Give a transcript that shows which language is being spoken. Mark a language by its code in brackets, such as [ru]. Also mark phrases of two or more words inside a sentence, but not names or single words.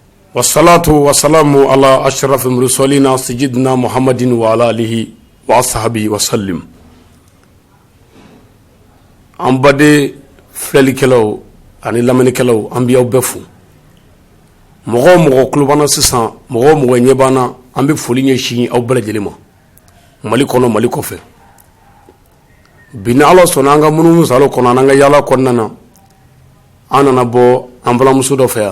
[ar] والصلاة والسلام على أشرف المرسلين سيدنا محمد وعلى آله وأصحابه وسلم. [bm] An bade filɛlikɛlaw ani lamɛnnikɛlaw an bɛ aw bɛɛ fo. Mɔgɔ o mɔgɔ tulo b'an na sisan, mɔgɔ o mɔgɔ ɲɛ b'an na, an bɛ foli ɲɛsin aw bɛɛ lajɛlen ma. Mali kɔnɔ, Mali kɔfɛ. Bi ni Ala sɔnna an ka munumunu salo kɔnɔ an ka yaala kɔnɔna na, an nana bɔ an balimamuso dɔ fɛ yan.